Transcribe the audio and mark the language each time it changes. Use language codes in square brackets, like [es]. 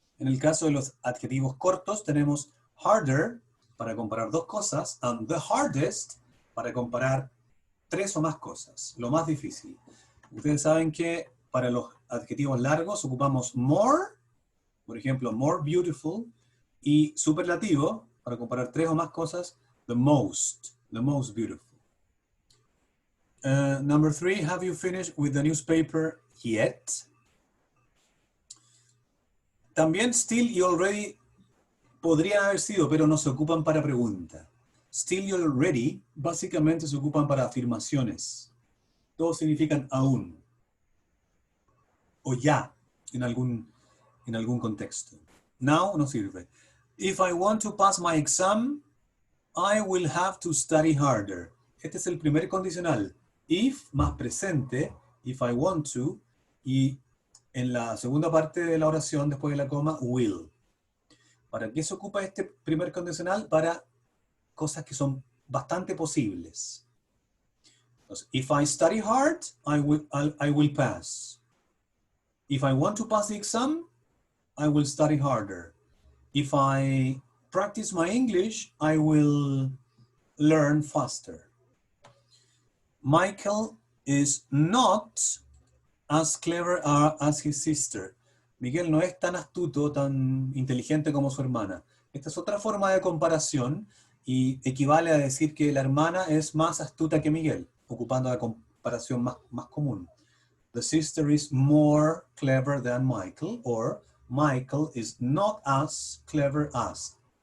[es] En el caso de los adjetivos cortos tenemos harder para comparar dos cosas and the hardest para comparar tres o más cosas, lo más difícil. Ustedes saben que para los adjetivos largos ocupamos more, por ejemplo, more beautiful, y superlativo para comparar tres o más cosas, the most beautiful. [en] Number 3, have you finished with the newspaper yet? [es] También still y already podrían haber sido, pero no se ocupan para pregunta. Still y already básicamente se ocupan para afirmaciones. Todos significan aún o ya en algún contexto. Now no sirve. [en] If I want to pass my exam, I will have to study harder. [es] Este es el primer condicional. If más presente, if I want to, y en la segunda parte de la oración, después de la coma, will. ¿Para qué se ocupa este primer condicional? Para cosas que son bastante posibles. [en] Entonces, if I study hard, I will pass. If I want to pass the exam, I will study harder. If I practice my English, I will learn faster. Michael is not as clever as his sister. [es] Miguel no es tan astuto, tan inteligente como su hermana. Esta es otra forma de comparación y equivale a decir que la hermana es más astuta que Miguel, ocupando la comparación más común. [en] The sister is more clever than Michael, or Michael is not as clever as.